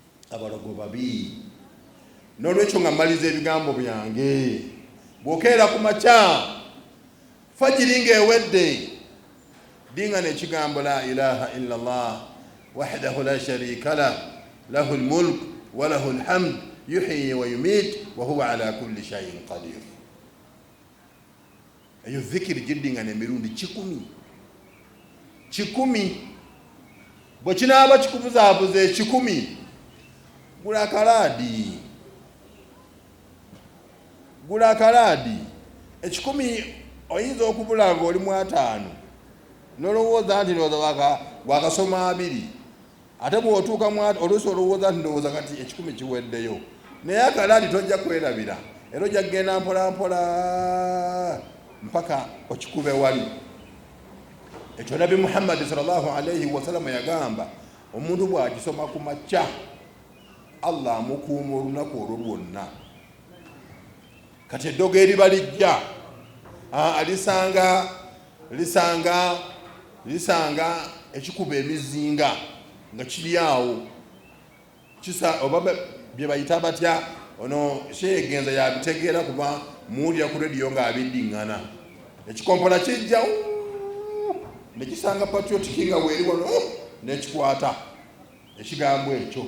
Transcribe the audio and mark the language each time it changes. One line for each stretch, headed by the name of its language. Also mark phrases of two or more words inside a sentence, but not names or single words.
Ganda: abalogo babi nolwekyo nga maliza ebigambo byange bwokeera ku makya fajiri ng'ewedde dinga n'ekigambo
Arabic: لا إله إلا الله وحده لا شريك له له الملك وله الحمد يحيي ويميت وهو على كل شيء قدير.
Ganda: Eyo dhikiri giddinga n'emirundi 10 bwe kinaaba kikubuzaabuza 10 gula kalaadi 10 oyinza okubula ng'oli mu 5 nolowooza nti ndowooza wakasoma 2 ate bw'otuuka oluusi olowooza nti ndowooza kati 10 kiweddeyo naye akalaadi tojja kwerabira era ojja kugenda mpola mpaka okikube wali. Ekyo Nabi Muhammad
Arabic: صلى الله عليه وسلم
Ganda: yagamba omuntu bw'akisoma ku makya Allah amukuuma olunaku olwo lwonna. Kati eddogo eriba lijja lisanga ekikuba emizinga nga kiri awo oba bye bayita batya ono sheegenza yabitegeera kuba muwulira ku rediyo ng'abiddiŋŋana ekikompola kijja nekisanga patriotic nga weeri wano nekikwata ekigambo ekyo.